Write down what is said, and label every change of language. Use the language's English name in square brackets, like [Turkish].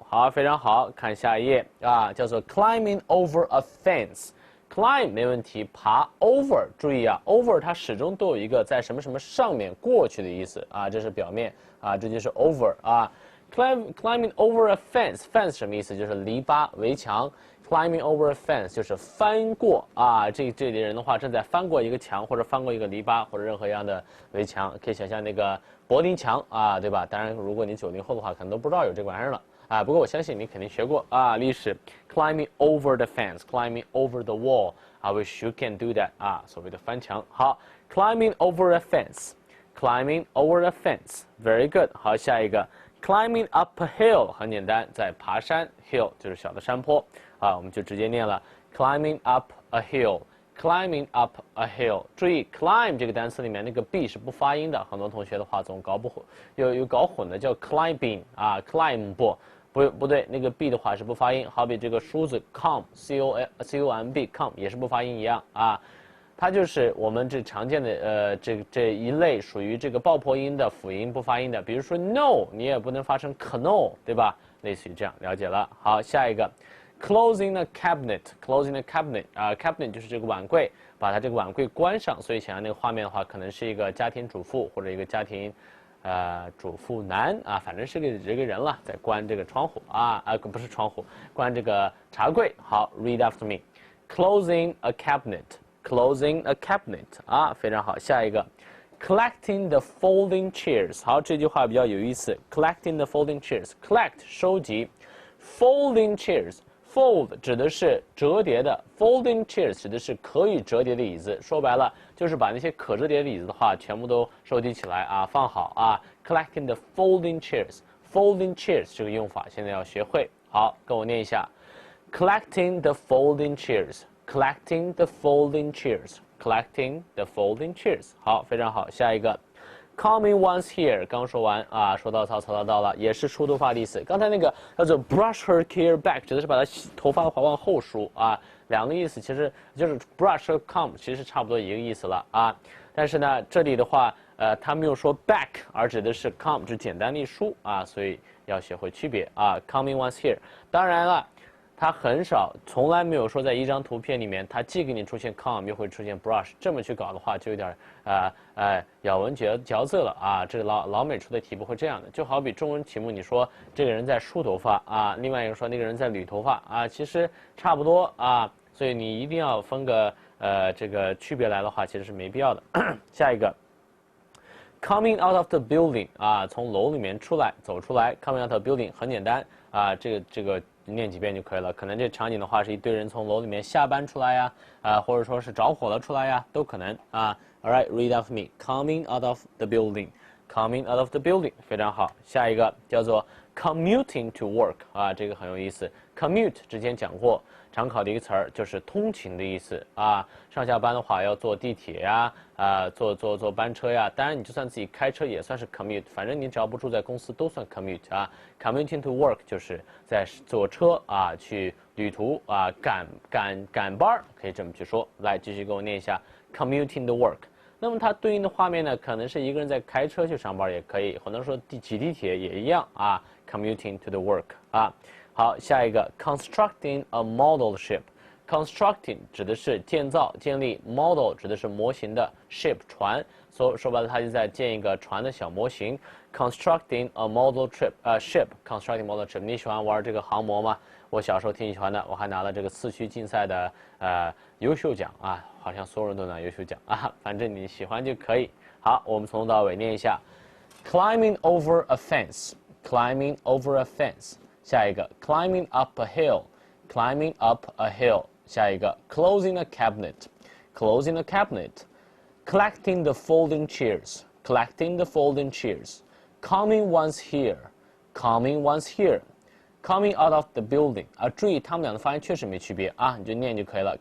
[Chinese] 好，非常好，看下一页啊，叫做 [English] climbing over a fence。 [Chinese] climb 没问题，爬 over， 注意啊 ，over 它始终都有一个在什么什么上面过去的意思啊，这是表面啊，这就是 over 啊。climbing over a fence， fence 什么意思？就是篱笆、围墙。 [English] climbing over a fence [Chinese] 就是翻过啊，这里人的话正在翻过一个墙或者翻过一个篱笆或者任何一样的围墙，可以想象那个柏林墙啊，对吧？当然，如果你90后的话，可能都不知道有这个玩意儿了啊。不过我相信你肯定学过啊，历史 [English] climbing over the fence，climbing over the wall。 I wish you can do that [Chinese] 啊，所谓的翻墙。 [English] 好 ，climbing over a fence，climbing over a fence，very good。 [Chinese] 好，下一个 [English] climbing up a hill， [Chinese] 很简单，在爬山 ，hill 就是小的山坡啊，我们就直接念了 climbing up a hill。climbing up a hill， 注意 climb 这个单词里面那个 b 是不发音的，很多同学的话总搞不混，有搞混的叫 climbing 啊 ，climb 不对，那个 b 的话是不发音，好比这个梳子 comb comb 也是不发音一样啊，它就是我们这常见的这一类属于这个爆破音的辅音不发音的，比如说 no 你也不能发成 cano 对吧？类似于这样，了解了。好，下一个。 [English] Closing a cabinet，closing a cabinet [Chinese] 啊 ，cabinet 就是这个碗柜，把它这个碗柜关上。所以想象那个画面的话，可能是一个家庭主妇或者一个家庭，主妇男啊，反正是这个人了，在关这个窗户不是窗户，关这个茶柜。 [English] 好 ，read after me，closing a cabinet，closing a cabinet 啊， [Chinese] 非常好。下一个 ， [English] collecting the folding chairs， [Chinese] 好，这句话比较有意思 ，collecting the folding chairs，collect 收集 ，folding chairs。Fold 指的是折叠的 ，folding chairs 指的是可以折叠的椅子。说白了，就是把那些可折叠的椅子的话，全部都收集起来啊，放好啊。 [English] Collecting the folding chairs， [Chinese] folding chairs 这个用法现在要学会。 [English] 好， [Chinese] 跟我念一下 [English] ，collecting the folding chairs，collecting the folding chairs，collecting the folding chairs。 [Chinese] 好，非常好，下一个。 [English] Coming once here， [Chinese] 刚说完啊，说到曹操到了，也是梳头发的意思。刚才那个叫做 [English] brush her hair back， [Chinese] 指的是把她头发的话往后梳啊，两个意思其实就是 brush 和 comb 其实差不多一个意思了啊。但是呢，这里的话，他没有说 back， 而指的是 comb， 只简单的一梳啊，所以要学会区别啊。 [English] Coming once here， [Chinese] 当然了。它很少，从来没有说在一张图片里面，它既给你出现 comb， 又会出现 brush， 这么去搞的话，就有点咬文嚼字了啊。这个老美出的题不会这样的，就好比中文题目，你说这个人在梳头发啊，另外一个说那个人在捋头发啊，其实差不多啊，所以你一定要分个这个区别来的话，其实是没必要的。下一个 ， [English] coming out of the building [Chinese] 啊，从楼里面走出来 ，coming out of the building 很简单啊，这个。念几遍就可以了。可能这场景的话是一堆人从楼里面下班出来呀，或者说是着火了出来呀，都可能啊。 [English] All right, read after me. Coming out of the building. Coming out of the building， [Chinese] 非常好。下一个叫做 commuting to work 啊，这个很有意思。 Commute 之前讲过，常考的一个词儿就是通勤的意思啊。上下班的话要坐地铁呀，坐班车呀。当然你就算自己开车也算是 commute， 反正你只要不住在公司都算 commute 啊。 [English] Commuting to work [Chinese] 就是在坐车啊去旅途啊赶班，可以这么去说。来，继续给我念一下 [English] commuting to work。 [Chinese] 那么它对应的画面呢，可能是一个人在开车去上班也可以，或者说挤地铁也一样啊。 [English] Commuting to the work [Chinese] 啊。好，下一个 [English] constructing a model ship。 [Chinese] Constructing 指的是建造、建立 ，model 指的是模型的 ship 船，说白了，它就在建一个船的小模型。 [English] Constructing a model ship，constructing model ship。 [Chinese] 你喜欢玩这个航模吗？我小时候挺喜欢的，我还拿了这个4区竞赛的优秀奖啊，好像所有人都拿优秀奖啊，反正你喜欢就可以。 [English] 好， [Chinese] 我们从头到尾念一下 [English] ：climbing over a fence，climbing over a fence。 [Chinese] 下一个 [English] climbing up a hill，climbing up a hill。下一个 closing a cabinet，closing a cabinet。collecting the folding chairs，collecting the folding chairs。coming once here，coming once here。coming out of the building 啊， [Chinese] 注意他们俩的发音确实没区别啊，你就念就可以了。